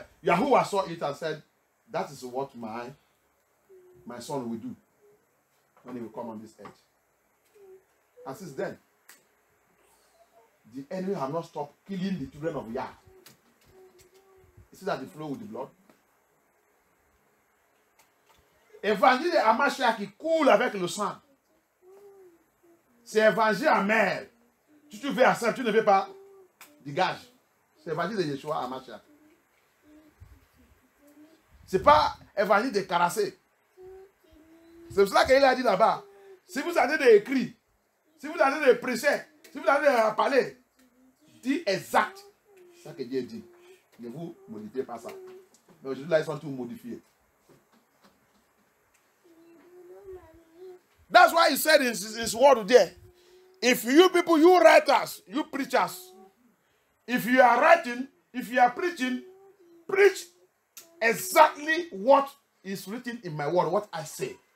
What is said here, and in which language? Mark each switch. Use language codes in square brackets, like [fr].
[en] Yahuwah saw it and said, that is what my son will do when he will come on this earth. And since then, the enemy have not stopped killing the children of Yah. You see that they flow with the blood? [fr] Évangile de HaMashiach qui coule avec le sang. C'est évangile amer. Si tu veux accepter, tu ne veux pas, dégage. C'est évangile de Yeshua HaMashiach. Ce n'est pas évangile de Karassé. C'est pour cela qu'il a dit là-bas, si vous avez des écrits, si vous avez des prêcher, si vous avez des parler, dis exact. C'est ça que Dieu dit. Ne vous modifiez pas ça. Mais aujourd'hui, là, ils sont tous modifiés. [en] That's why he said in his word there, if you people, you writers, you preachers, if you are writing, if you are preaching, preach exactly what is written in my word, what I say.